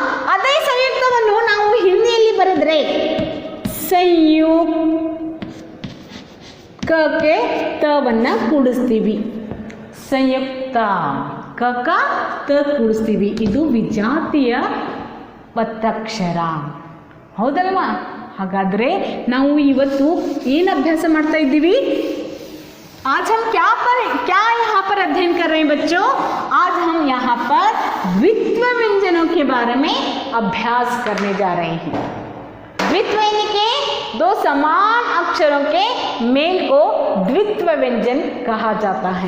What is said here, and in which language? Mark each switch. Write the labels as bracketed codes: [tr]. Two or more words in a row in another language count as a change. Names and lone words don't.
[kn] ಅದೇ ಸಂಯುಕ್ತವನ್ನು ನಾವು ಹಿಂದಿಯಲ್ಲಿ ಬರೆದ್ರೆ ಕೆ ತವನ್ನು ಕೂಡಿಸ್ತೀವಿ. ಸಂಯುಕ್ತ, ಕ ತ ಕೂಡಿಸ್ತೀವಿ. ಇದು ವಿಜಾತಿಯ ಒತ್ತಕ್ಷರ, ಹೌದಲ್ವಾ? ಹಾಗಾದರೆ ನಾವು ಇವತ್ತು ಏನು ಅಭ್ಯಾಸ ಮಾಡ್ತಾ ಇದ್ದೀವಿ? [hi] आज हम क्या यहाँ पर अध्ययन कर रहे हैं बच्चों? आज हम यहाँ पर द्वित्व व्यंजनों के बारे में अभ्यास करने जा रहे हैं। द्वित्व यानी के दो समान अक्षरों के मेल को द्वित्व व्यंजन कहा जाता है।